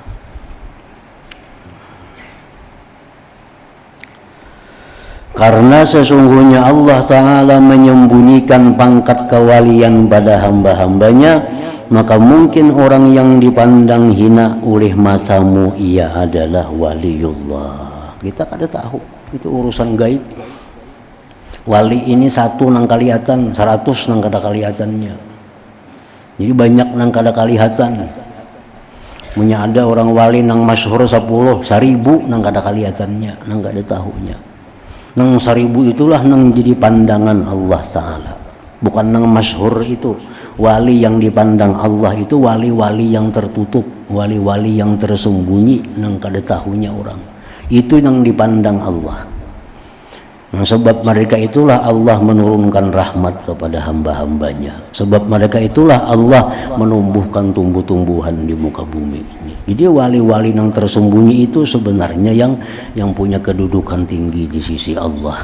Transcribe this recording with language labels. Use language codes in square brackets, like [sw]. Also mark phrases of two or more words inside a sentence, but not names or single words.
[id] Karena sesungguhnya Allah Ta'ala menyembunyikan pangkat kewalian pada hamba-hambanya, maka mungkin orang yang dipandang hina oleh matamu ia adalah waliullah. [bjn] Kita kada tahu, itu urusan gaib. Wali ini satu nang kalihatan, 100 nang kada kalihatannya. Jadi banyak nang kada kalihatan. Punya ada orang wali nang masyhur 10, 1000 nang kada kalihatannya, nang kada tahunya. Nang 1000 itulah nang jadi pandangan Allah Ta'ala. Bukan nang masyhur itu. [id] Wali yang dipandang Allah itu wali-wali yang tertutup, wali-wali yang tersembunyi [bjn] nang kada tahunya orang. [id] Itu yang dipandang Allah. Nah, sebab mereka itulah Allah menurunkan rahmat kepada hamba-hambanya. Sebab mereka itulah Allah menumbuhkan tumbuh-tumbuhan di muka bumi ini. Jadi wali-wali yang tersembunyi itu sebenarnya yang punya kedudukan tinggi di sisi Allah.